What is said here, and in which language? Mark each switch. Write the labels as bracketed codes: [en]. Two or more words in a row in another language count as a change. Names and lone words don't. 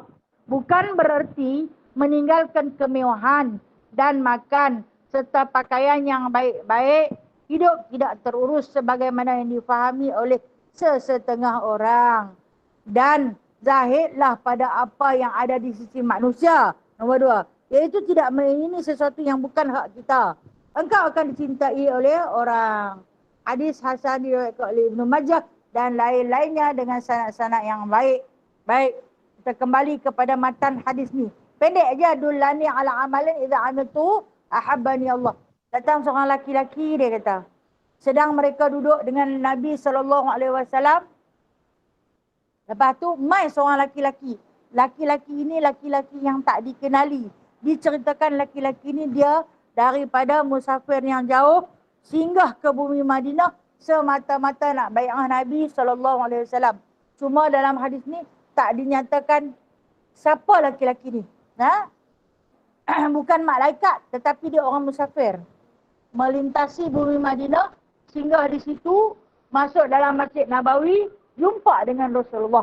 [ms] Bukan bererti meninggalkan kemewahan dan makan serta pakaian yang baik-baik, hidup tidak terurus sebagaimana yang difahami oleh sesetengah orang. Dan zahidlah pada apa yang ada di sisi manusia. Nombor 2, iaitu tidak mengingini sesuatu yang bukan hak kita. Engkau akan dicintai oleh orang. Hadis hasan diriwayatkan oleh Ibnu Majah dan lain-lainnya dengan sanad-sanad yang baik. Baik, kita kembali kepada matan hadis ni. Pendek aja, [ar] دلني على عمل إذا عملته أحبني الله. [ms] Datang seorang laki-laki, dia kata. Sedang mereka duduk dengan Nabi SAW. Lepas tu, mai seorang laki-laki. Laki-laki ini laki-laki yang tak dikenali. Diceritakan laki-laki ini dia daripada musafir yang jauh singgah ke bumi Madinah semata-mata nak bai'ah Nabi SAW. Cuma dalam hadis ni tak dinyatakan siapa laki-laki ni. Bukan malaikat tetapi dia orang musafir. Melintasi bumi Madinah, singgah di situ, masuk dalam Masjid Nabawi, jumpa dengan Rasulullah.